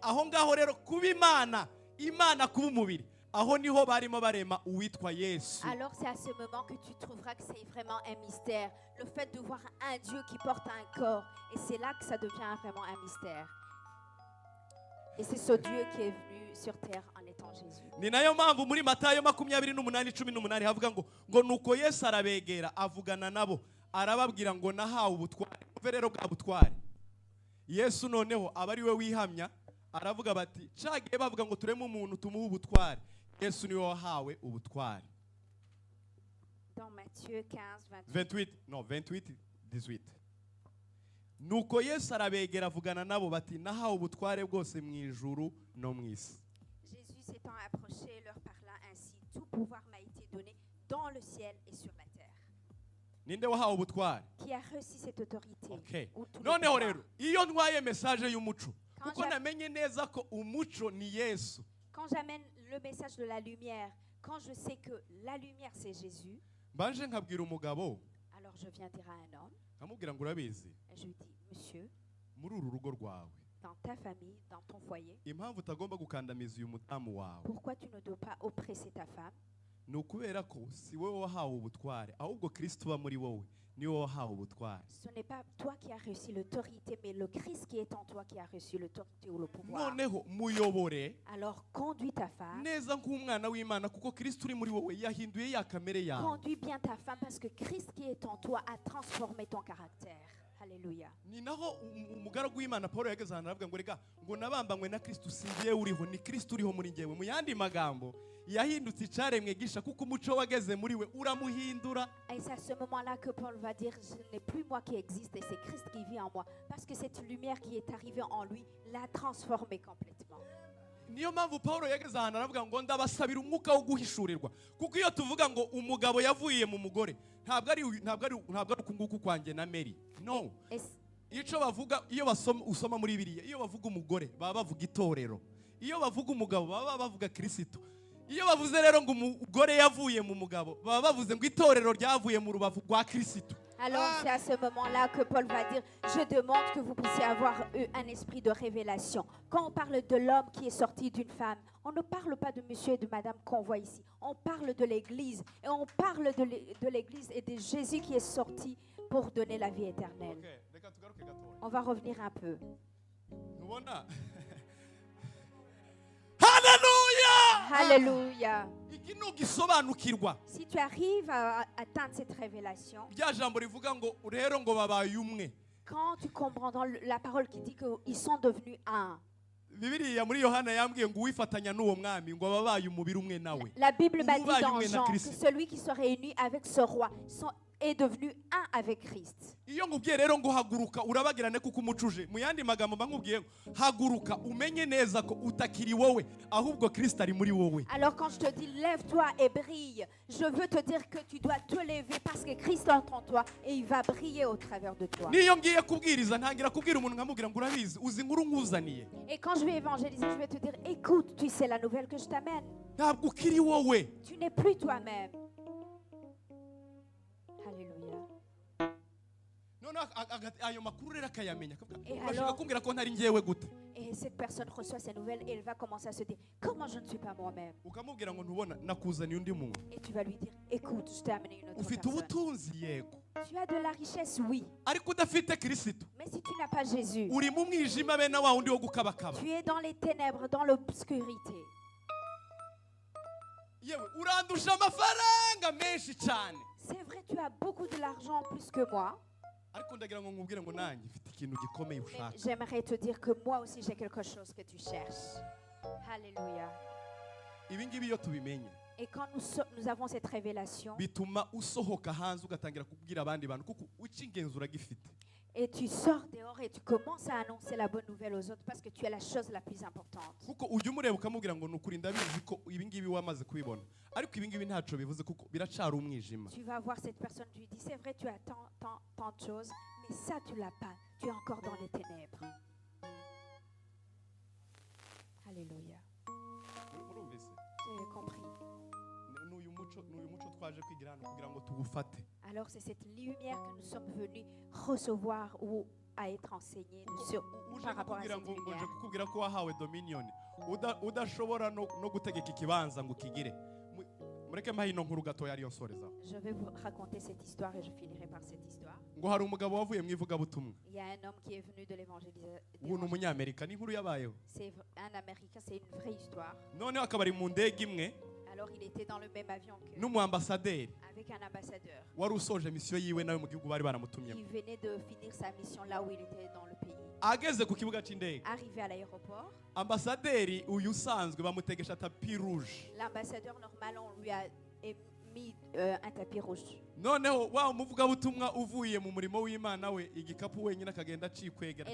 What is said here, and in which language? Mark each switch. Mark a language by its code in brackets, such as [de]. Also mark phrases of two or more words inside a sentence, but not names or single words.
[rw] Aho ngaho rero kuba Imana kuba umubiri, aho niho barimo barema uwitwa Yesu. [fr] Alors c'est à ce moment que tu trouveras que c'est vraiment un mystère, le fait de voir un Dieu qui porte un corps, et c'est là que ça devient vraiment un mystère. Et c'est ce Dieu qui est venu sur terre en étant Jésus. [rw] Ni nayo mpamvu muri Matayo 28:18 havuga ngo nuko Yesu arabegera avugana nabo arababwira ngo nahawe ubutware. Uve rero bwa butware Yesu noneho aba ari we wihamya aravuga bati cagiye bavuga ngo tureme umuntu tumuhe ubutware, Yesu niwe wahawe ubutware. [fr] Dans Matthieu [rw] 28:18 nuko Yesu arabegera avugana nabo bati nahawe ubutware bwose mu ijuru no mu isi. [fr] Jésus s'étant approché leur parla ainsi, tout pouvoir m'a été donné dans le ciel et sur la terre. [rw] Ninde wahawe ubutware? [fr] Qui a reçu cette autorité? Okay. Ou tout le [rw] Noneho [fr] pouvoir. [rw] rero iyo ntwaye message y'umuco [fr] Quand [rw] kuko namenye neza ko umuco ni Yesu. [fr] Quand j'amène le message de la lumière, quand je sais que la lumière c'est Jésus, [rw] Mbanje nkabwira umugabo [fr] alors je viens dire à un homme, [rw] nkamubwira ngo urabizi [fr] et je lui dis, monsieur, [rw] muri uru rugo rwawe [fr] dans ta famille, dans ton foyer, [rw] impamvu utagomba gukandamiza uyu mutamu wawe [fr] pourquoi tu ne dois pas oppresser ta femme? [rw] ni ukubera ko si wowe wahawe ubutware ahubwo Kristo uba muri wowe niwe wahawe ubutware. [fr] Ce n'est pas toi qui as reçu l'autorité, mais le Christ qui est en toi qui a reçu l'autorité ou le pouvoir. [rw] Noneho muyobore [fr] Alors conduis ta femme, [rw] neza nk'umwana w'Imana kuko Kristo uri muri wowe yahinduye ya kamere yawe. [fr] conduis bien ta femme parce que Christ qui est en toi a transformé ton caractère. Alléluia. [rw] Ni naho umugaragu w'Imana Paul yageze ahantu aravuga ngo reka ngo nabambanywe na Kristo singiye uriho ni Kristo uriho muri njyewe. Mu yandi magambo yahindutse icaremwe gisha kuko umuco wageze muri we uramuhindura. [fr] Et c'est à ce moment-là que Paul va dire, ce n'est plus moi qui existe, et c'est Christ qui vit en moi. Parce que cette lumière qui est arrivée en lui l'a transformé complètement. [rw] Niyo mpamvu Paulo yageze ahantu aravuga ngo ndabasabira umwuka wo guhishurirwa kuko iyo tuvuga ngo umugabo yavuye mu mugore ntabwo ari ukunguku kwanjye na Mary. No. Ico bavuga iyo usoma muri Bibiliya iyo bavuga umugore baba bavuga itorero, iyo bavuga umugabo baba bavuga Kristo. Iyo bavuze rero ngo umugore yavuye mu mugabo baba bavuze ngo itorero ryavuye mu rubavu rwa Kristo. [fr] Alors c'est à ce moment-là que Paul va dire, je demande que vous puissiez avoir un esprit de révélation. Quand on parle de l'homme qui est sorti d'une femme, on ne parle pas de monsieur et de madame qu'on voit ici. On parle de l'église. Et on parle de l'église et de Jésus qui est sorti pour donner la vie éternelle. [rw] Okay, reka tugaruke gatoya. [fr] On va revenir un peu. [rw] ntubona haleluya [fr] Alléluia. [rw] iki nugisobanukirwa [fr] Si tu arrives à atteindre cette révélation, [rw] rya jambo rivuga ngo rero ngo babaye umwe [fr] quand tu comprends dans la parole qui dit qu'ils sont devenus un, [rw] Bibiliya muri Yohana yambwiye ngo uwifatanya n'uwo mwami ngo babaye umubiri umwe nawe [fr] la Bible m'a dit [rw] Ububaye [fr] dans [rw] umwe na [fr] Jean que [rw] Kristo. [fr] celui qui se réunit avec ce roi est devenu un avec Christ. [rw] iyo ngubwiye rero ngo haguruka urabagirane kuko umucuje mu yandi magambo nkubwiye ngo haguruka umenye neza ko utakiri wowe ahubwo Kristo ari muri wowe. [fr] Alors quand je te dis lève-toi et brille, je veux te dire que tu dois te lever parce que Christ entre en toi et il va briller au travers de toi. [rw] niyo ngiye kubwiriza ntangira kubwira umuntu nkamubwira ngo urabizi uzi inkuru nkuzaniye [fr] Et quand je vais évangéliser, je vais te dire écoute, tu sais la nouvelle que je t'amène. [rw] ntabwo ukiri wowe. [fr] Tu n'es plus toi-même. Alléluia. [rw] none ayo makuru rero akayamenya [fr] Et [rw] urashaka [fr] alors- [rw] kumbwira ko ntari njyewe gute [fr] Et cette personne reçoit ces nouvelles et elle va commencer à se dire comment je ne suis pas moi-même. [rw] ukamubwira ngo ntubona nakuzaniye undi muntu [fr] Et tu vas lui dire écoute, je t'ai amené une autre [rw] ufite [fr] personne. [rw] ubutunzi yego [fr] Tu as de la richesse, oui. [rw] ariko udafite Kristo [fr] Mais si tu n'as pas Jésus, [rw] uri mu mwijima bene wa wundi wo gukabakaba [fr] tu es dans les ténèbres, dans l'obscurité. [rw] yewe urandusha amafaranga menshi cyane [fr] C'est vrai, tu as beaucoup de l'argent plus que moi. [rw] ariko ndagira ngo nkubwire ngo nanjye mfite ikintu gikomeye [fr] Mais [rw] ushaka [fr] j'aimerais te dire que moi aussi j'ai quelque chose que tu cherches. Alléluia. [rw] ibi ngibi iyo tubimenye [fr] Et quand nous avons cette révélation, [rw] bituma usohoka hanze ugatangira kubwira abandi bantu kuko icy'ingenzi uragifite. [fr] et tu sors dehors et tu commences à annoncer la bonne nouvelle aux autres parce que tu as la chose la plus importante. [rw] kuko ujya umureba ukamubwira ngo nukuri ndabizi ko ibi ngibi wamaze kubibona ariko ibi ngibi ntaco bivuze kuko biracari umwijima. [fr] Tu vas voir cette personne, tu lui dis c'est vrai, tu as tant de choses, mais ça tu l'as pas. Tu es encore dans les ténèbres. Alléluia. [rw] Murumvise? [fr] Vous avez compris. [rw] N'uyu muco twaje kwigira hano kugira ngo tuwufate. [fr] Alors c'est cette lumière que nous sommes venus recevoir ou à être enseignés [rw] uje [fr] par rapport à [rw] kukubwira [fr] cette [rw] ngo nje [fr] lumière. [rw] kukubwira ko wahawe dominion udashobora no gutegeka ikibanza ngo kigire. Mureke mahino nkuru gatoya ariyo nsoreza. [fr] Je vais vous raconter cette histoire et je finirai par cette histoire. [rw] Ngo hari umugabo wavuye mu ivugabutumwa. [fr] Il y a un homme qui est venu de l'évangélisation. [rw] Ubu ni umunyamerika ni inkuru yabayeho. [fr] C'est un Américain, c'est une vraie histoire. [rw] Noneho akaba ari mu ndege imwe [fr] Alors il était dans le même avion que [rw] n'umuambasaderi [fr] avec un ambassadeur. [rw] wari usoje misiyo yiwe nawe mu gihugu bari baramutumyemo. [fr] Il venait de finir sa mission là où il était dans le pays. [rw] Ageze ku kibuga cy'indege [fr] Arrivé à l'aéroport, [rw] ambasaderi uyu usanzwe bamutegesha [fr] tapi rouge. l'ambassadeur normal on lui a mis un tapis rouge. [rw] Noneho wa umuvugabutumwa uvuye mu murimo w'Imana we igikapu wenyine akagenda acikwegera